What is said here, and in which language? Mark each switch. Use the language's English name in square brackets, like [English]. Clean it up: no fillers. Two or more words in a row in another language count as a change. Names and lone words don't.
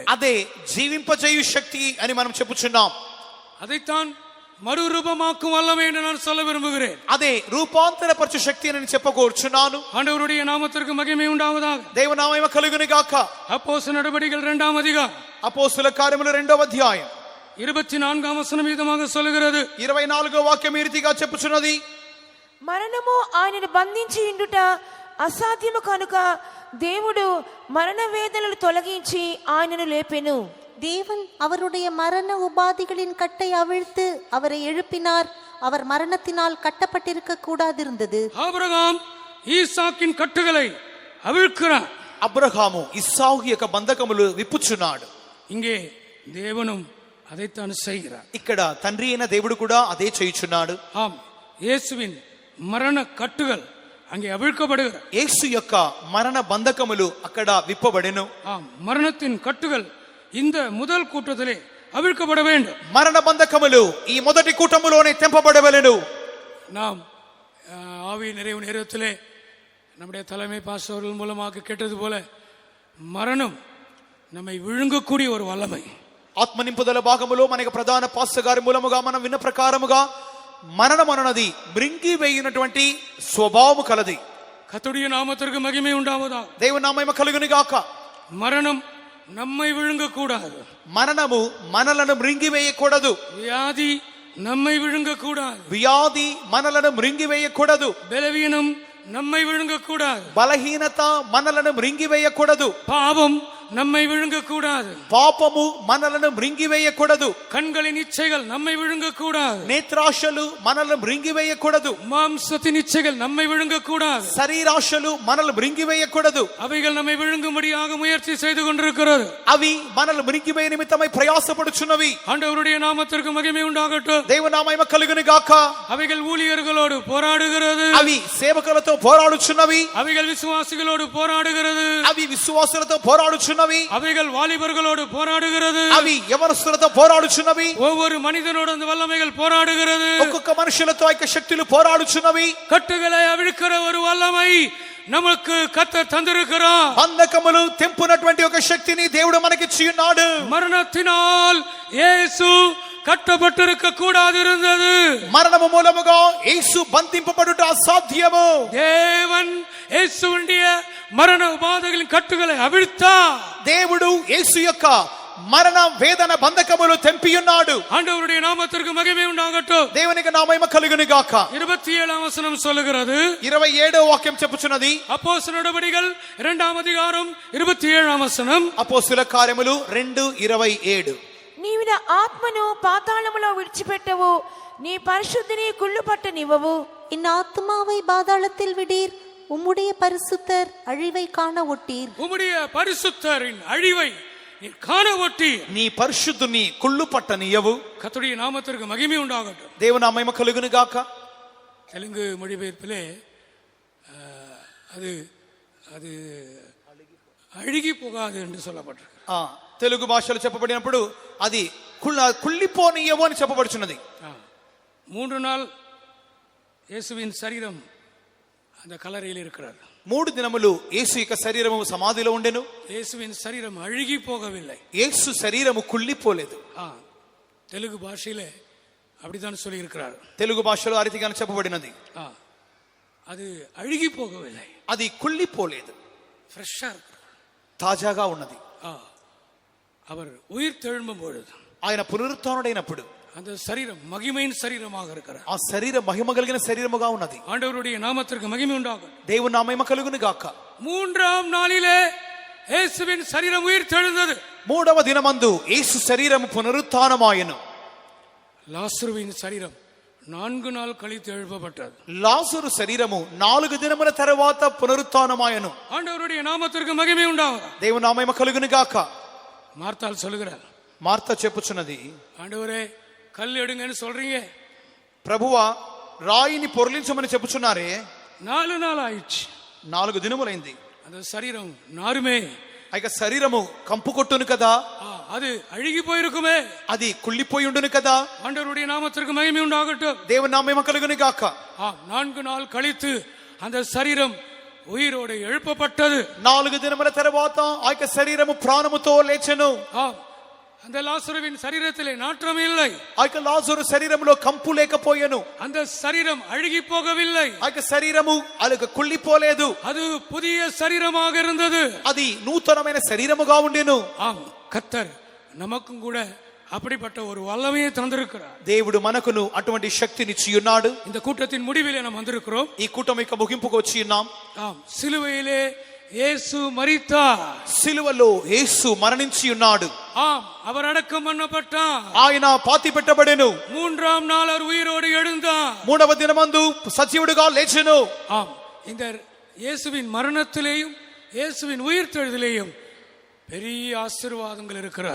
[Telugu] అదే జీవింపజేయు శక్తి అని మనం చెప్పుచున్నాం. [Tamil] அதைத்தான் மறுரூபமாக்கும் வல்லமை என்று நான் சொல்ல விரும்புகிறேன். [Telugu] అదే రూపాంతరపరచు శక్తి అని నేను చెప్పకూర్చున్నాను. [Tamil] ஆண்டவருடைய நாமத்திற்கு மகிமை உண்டாவதாக. [Telugu] దేవుని మహిమ కలుగును గాక. [Tamil] அப்போஸ்தலர் நடபடிகள் 2ஆம் அதிகாரம் [Telugu] అపోస్తలుల కార్యములు 2వ అధ్యాయం [Tamil] 24ஆம் வசனம் விதமாக சொல்லுகிறது. [Telugu] 24వ వాక్యం ఈ రీతిగా చెప్పుచున్నది. మరణము ఆయనను బంధించి ఉండుట అసాధ్యము కనుక దేవుడు మరణ వేదనలు తొలగించి ఆయనను లేపెను. [Tamil] தேவன் அவருடைய மரண உபாதிகளின் கட்டை அவிழ்த்து அவரை எழுப்பினார். அவர் மரணத்தினால் கட்டப்பட்டிருக்க கூடாதிருந்தது. ஆபிரகாம் ஈசாக்கின் கட்டுகளை அவிழ்க்கிறார். [Telugu] అబ్రహాము ఇస్సాకు యొక్క బంధకములు విప్పుచున్నాడు. [Tamil] இங்கே தேவனும் அதைத்தான் செய்கிறார். [Telugu] ఇక్కడ తండ్రి అయిన దేవుడు కూడా అదే చేయుచున్నాడు. [Tamil] இயேசுவின் மரண கட்டுகள் அங்கே அவிழ்க்கப்படுகிறது. [Telugu] యేసు యొక్క మరణ బంధకములు అక్కడ విప్పబడెను. [Tamil] மரணத்தின் கட்டுகள் இந்த முதல் கூட்டத்திலே அவிழ்க்கப்பட வேண்டும். [Telugu] మరణ బంధకములు ఈ మొదటి కూటములోనే తెంపబడవలెను. [Tamil] நாம் ஆவி நிறைவு நேரத்திலே நம்முடைய தலைமை பாஸ்டர்கள் மூலமாக கேட்டது போல மரணம் நம்மை விழுங்கக்கூடிய ஒரு வல்லமை. [Telugu] ఆత్మ నింపుదల భాగములో మనకి ప్రధాన పాస్టర్ గారి మూలముగా మనం విన్న ప్రకారముగా మరణం అన్నది మృంగి వేయినటువంటి స్వభావము కలది. [Tamil] கர்த்தருடைய நாமத்திற்கு மகிமை உண்டாவதாக. [Telugu] దేవుని నామము కలుగును గాక. [Tamil] மரணம் நம்மை விழுங்க கூடாது. [Telugu] మరణము మనలను మృంగి వేయకూడదు. [Tamil] வியாதி நம்மை விழுங்க கூடாது. [Telugu] వ్యాధి మనలను మృంగి వేయకూడదు. [Tamil] பலவீனம் நம்மை விழுங்க கூடாது. [Telugu] బలహీనత మనలను మృంగి వేయకూడదు. [Tamil] பாவம் நம்மை விழுங்க கூடாது. [Telugu] పాపము మనలను మృంగి వేయకూడదు. [Tamil] கண்களின் இச்சைகள் நம்மை விழுங்க கூடாது. [Telugu] నేత్రాశలు మనలను మృంగి వేయకూడదు. [Tamil] மாம்சத்தின் இச்சைகள் நம்மை விழுங்க கூடாது. [Telugu] శరీరాశలు మనల్ని మృంగి వేయకూడదు. [Tamil] அவைகள் நம்மை விழுங்கும்படியாக முயற்சி செய்து கொண்டிருக்கிறது. [Telugu] అవి మనల్ని మృంగి వేయ నిమిత్తమై ప్రయాసపడుచున్నవి. [Tamil] ஆண்டவருடைய நாமத்திற்கு மகிமை உண்டாகட்டும். [Telugu] దేవుని నామము కలుగును గాక. [Tamil] அவைகள் ஊழியர்களோடு போராடுகிறது. [Telugu] అవి సేవకులతో పోరాడుచున్నవి. [Tamil] அவைகள் விசுவாசிகளோடு போராடுகிறது. [Telugu] అవి విశ్వాసులతో పోరాడుచున్నవి. [Tamil] அவைகள் வாலிபர்களோடு போராடுகிறது. [Telugu] అవి యవనస్తులతో పోరాడుచున్నవి. [Tamil] ஒவ்வொரு மனிதனோடு அந்த வல்லமைகள் போராடுகிறது. [Telugu] ఒక్కొక్క మనుషులతో ఆ శక్తులు పోరాడుచున్నవి. [Tamil] கட்டுகளை அவிழ்க்கிற ஒரு வல்லமை நமக்கு கர்த்தர் தந்திருக்கிறார். [Telugu] బంధకములు తెంపునటువంటి ఒక శక్తిని దేవుడు మనకిచ్చి ఉన్నాడు. [Tamil] மரணத்தினால் இயேசு கட்டப்பட்டிருக்க கூடாதிருந்தது. [Telugu] మరణము మూలముగా యేసు బంధింపబడుట అసాధ్యము. [Tamil] தேவன் இயேசுவுடைய மரண உபாதைகளின் கட்டுகளை அவிழ்த்தார். [Telugu] దేవుడు యేసు యొక్క మరణ వేదన బంధకములు తెంపియున్నాడు. [Tamil] ஆண்டவருடைய நாமத்திற்கு மகிமை உண்டாகட்டும். [Telugu] దేవునికి నా మహిమ కలుగును గాక. [Tamil] 27ஆம் வசனம் சொல்லுகிறது. [Telugu] 27వ వాక్యం చెప్పుచున్నది. [Tamil] அப்போஸ்தலர் நடபடிகள் 2ஆம் அதிகாரம் 27ஆம் வசனம். [Telugu] అపోస్తలుల కార్యములు 2:27. నీవు నా ఆత్మను పాతాళములో విడిచిపెట్టవు, నీ పరిశుద్ధిని కుళ్ళుపట్టనివ్వవు. [Tamil] என் ஆத்மாவை பாதாளத்தில் விடீர், உம்முடைய பரிசுத்தர் அழிவை காண ஒட்டீர். உம்முடைய பரிசுத்தரின் அழிவை நீ காண ஒட்டீர். [Telugu] నీ పరిశుద్ధుని కుళ్ళు పట్టనియవు. [Tamil] கர்த்தருடைய நாமத்திற்கு மகிமை உண்டாகட்டும். [Telugu] దేవుని నా మహిమ కలుగును గాక. [Tamil] தெலுங்கு மொழிபெயர்ப்பிலே அது அது அழுகி போகாது என்று சொல்லப்பட்டிருக்கு. [Telugu] తెలుగు భాషలో చెప్పబడినప్పుడు అది కుళ్ళిపోనియవు అని చెప్పబడుచున్నది. [Tamil] 3 நாள் இயேசுவின் சரீரம் அந்த கல்லறையில் இருக்கிறார். [Telugu] 3 దినములు యేసు యొక్క శరీరము సమాధిలో ఉండెను. [Tamil] இயேசுவின் சரீரம் அழுகி போகவில்லை. [Telugu] యేసు శరీరము కుళ్ళిపోలేదు. [Tamil] தெலுங்கு பாஷையிலே அப்படித்தான் சொல்லி இருக்கிறார். [Telugu] తెలుగు భాషలో ఆ రీతిగా చెప్పబడినది. [Tamil] அது அழுகி போகவில்லை. [Telugu] అది కుళ్ళిపోలేదు. [Tamil] ఫ్రెష్గా இருக்கிறார். [Telugu] తాజాగా ఉన్నది. [Tamil] அவர் உயிர் தெழும்பும் பொழுது, [Telugu] ఆయన పునరుత్థానుడైనప్పుడు [Tamil] அந்த சரீரம் மகிமையின் சரீரமாக இருக்கிறார். [Telugu] ఆ శరీరం మహిమ కలిగిన శరీరముగా ఉన్నది. [Tamil] ஆண்டவருடைய நாமத்திற்கு மகிமை உண்டாகும். [Telugu] దేవుని నా మహిమ కలుగును గాక. [Tamil] 3ஆம் நாளிலே இயேசுவின் சரீரம் உயிர் தெழுந்தது. [Telugu] 3వ దినమందు యేసు శరీరము పునరుత్థానమాయెను. [Tamil] லாசருவின் சரீரம் 4 నాள் కழித்து எழுப்பப்பட்டது. [Telugu] లాజరు శరీరము 4 దినముల తర్వాత పునరుత్థానమాయను. [Tamil] ஆண்டவருடைய நாமத்திற்கு மகிமை உண்டாவதாக. [Telugu] దేవుని నామము కలుగును గాక. [Tamil] மார்த்தாள் சொல்கிறார், [Telugu] మార్త చెప్పుచున్నది, [Tamil] ஆண்டவரே கல் எடுங்கன்னு சொல்றீங்க, [Telugu] ప్రభువా రాయిని పొర్లించమని చెప్పుచున్నారే, [Tamil] 4 நாள் ஆயிடுச்சு, [Telugu] 4 దినములైంది, [Tamil] அந்த சரீரம் நாருமே, [Telugu] ఆ యొక్క శరీరము కంపు కొట్టును కదా, [Tamil] அது அழுகி போயிருக்குமே, [Telugu] అది కుళ్ళిపోయి ఉండును కదా. [Tamil] ஆண்டவருடைய நாமத்திற்கு மகிமை உண்டாகட்டும். [Telugu] దేవుని నామము కలుగును గాక. [Tamil] 4 நாள் கழித்து அந்த சரீரம் உயிரோடு எழுப்பப்பட்டது. [Telugu] 4 దినముల తర్వాత ఆ యొక్క శరీరము ప్రాణముతో లేచెను. [Tamil] அந்த லாசருவின் சரீரத்திலே நாற்றம் இல்லை, [Telugu] ఆ యొక్క లాజరు శరీరములో కంపు లేకపోయెను, [Tamil] அந்த சரீரம் அழுகி போகவில்லை, [Telugu] ఆ యొక్క శరీరము అలగ కుళ్ళిపోలేదు, [Tamil] அது புதிய சரீரமாக இருந்தது, [Telugu] అది నూతనమైన శరీరముగా ఉండెను. [Tamil] ஆம், கர்த்தர் நமக்கும் கூட அப்படிப்பட்ட ஒரு வல்லமையை தந்திருக்கிறார். [Telugu] దేవుడు మనకును అటువంటి శక్తినిచ్చి ఉన్నాడు. [Tamil] இந்த கூட்டத்தின் முடிவிலே நாம் வந்திருக்கிறோம். [Telugu] ఈ కూటమి యొక్క ముగింపుకు వచ్చి ఉన్నాం. [Tamil] ஆம், சிலுவையிலே இயேசு மரித்தார், [Telugu] సిలువలో యేసు మరణించి ఉన్నాడు. [Tamil] ஆம், அவர் அடக்கம் பண்ணப்பட்டார், [Telugu] ఆయన పాతి పెట్టబడెను. [Tamil] 3ஆம் நாள் அவர் உயிரோடு எழுந்தார், [Telugu] 3వ దినమందు సజీవుడిగా లేచెను. [Tamil] ஆம், இந்த இயேசுவின் மரணத்திலேயும் இயேசுவின் உயிர்த்தெழுதலேயும் பெரிய ஆசீர்வாதங்கள் இருக்கிறது.